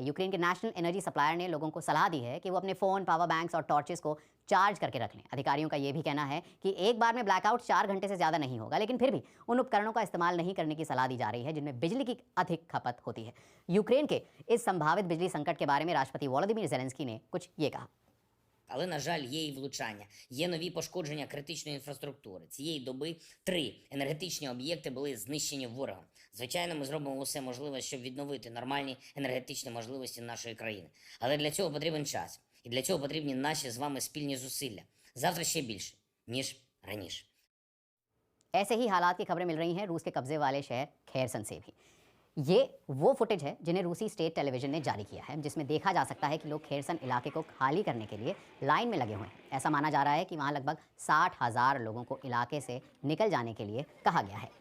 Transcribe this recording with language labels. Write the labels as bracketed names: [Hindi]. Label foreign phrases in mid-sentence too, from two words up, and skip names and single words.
[Hindi] यूक्रेन के नेशनल एनर्जी सप्लायर ने लोगों को सलाह दी है कि वो अपने फ़ोन, पावर बैंक्स और टॉर्चेस को चार्ज करके रख लें। अधिकारियों का ये भी कहना है कि एक बार में ब्लैकआउट 4 घंटे से ज़्यादा नहीं होगा, लेकिन फिर भी उन उपकरणों का इस्तेमाल नहीं करने की सलाह दी जा रही है जिनमें बिजली की अधिक खपत होती है। यूक्रेन के इस संभावित बिजली संकट के बारे में राष्ट्रपति वोलोदिमीर ज़ेलेंस्की ने कुछ ये कहा। [Ukrainian] Але, на жаль, є і влучання, є нові пошкодження критичної інфраструктури. Цієї доби 3 енергетичні об'єкти були знищені ворогом. Звичайно, ми зробимо усе можливе, щоб відновити нормальні енергетичні можливості нашої країни. Але для цього потрібен час. І для цього потрібні наші з вами спільні зусилля. Завтра ще більше, ніж раніше. [Hindi] ऐसे ही हालात की खबरें मिल रही हैं रूस के कब्जे वाले शहर खेरसन से भी। ये वो फुटेज है जिन्हें रूसी स्टेट टेलीविजन ने जारी किया है, जिसमें देखा जा सकता है कि लोग खेरसन इलाके को खाली करने के लिए लाइन में लगे हुए हैं। ऐसा माना जा रहा है कि वहाँ लगभग 60,000 लोगों को इलाके से निकल जाने के लिए कहा गया है।